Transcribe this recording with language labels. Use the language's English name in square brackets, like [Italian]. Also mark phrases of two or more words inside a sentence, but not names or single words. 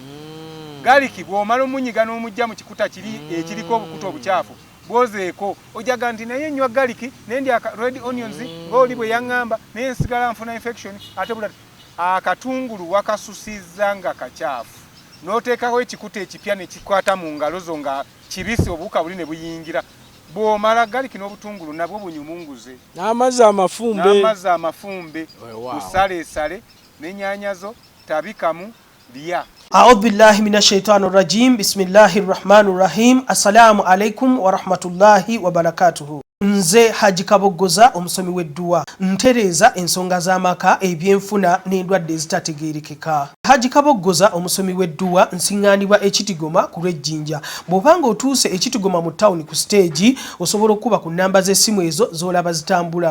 [Ganda] galiki bw'omala omunyiga n'omujja mu kikuta kiri ekiriko obukuta obukyafu bwozeeko ojaga nti naye nnywa galiki nendya [English] red onions [Ganda] ng'oli bwe yaŋŋamba naye nsigala nfuna infection ate bula akatungulu wakasusizza nga kakyafu n'oteekawo ekikuta ekipya ne kikwata mu ngalo zo nga kibisi obuwuka buli ne buyingira bw'omala galiki n'obutungulu nabwo bunyumunguze n'amazzi amafumbe busaleesale n'ennyaanya zo tabikamu lya. [Arabic] أعوذ بالله من الشيطان الرجيم بسم الله الرحمن الرحيم السلام عليكم ورحمة الله وبركاته. [Ganda] Nze Haji Kabogoza omusomi w'edduwa ntereeza ensonga z'amaka ebyenfuna n'endwadde ezitategeerekeka. Haji Kabogoza omusomi w'edduwa nsiŋŋaanibwa ekitigoma ku lw'ejjinja. Bw'obanga otuuse ekitigoma mu ttawuni ku siteegi osobola okuba ku nnamba z'essimu ezo z'olaba zitambula.